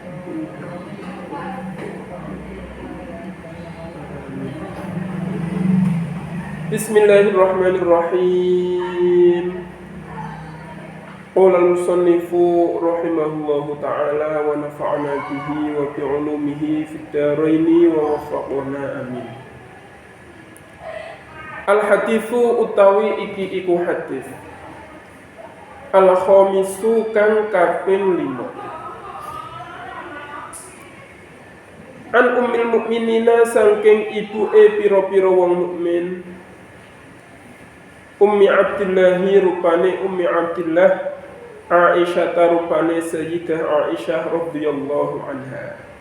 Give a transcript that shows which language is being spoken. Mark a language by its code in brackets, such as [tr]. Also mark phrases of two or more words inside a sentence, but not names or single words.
[ar] بسم الله الرحمن الرحيم. قال المصنف رحمه الله تعالى ونفعنا به وبعلومه في الدارين ووفقنا آمين. [jv] Al-hadithu utawi iki iku hadis. Al-khamisu kang kaping 5. [ar] عن أم المؤمنين [jv] saking ibuke pira-pira wong mukmin. Ummi Abdillahi rupane Ummi Abdillah Aisyah rupane Sayyidah Aisyah [ar] رضي الله عنها.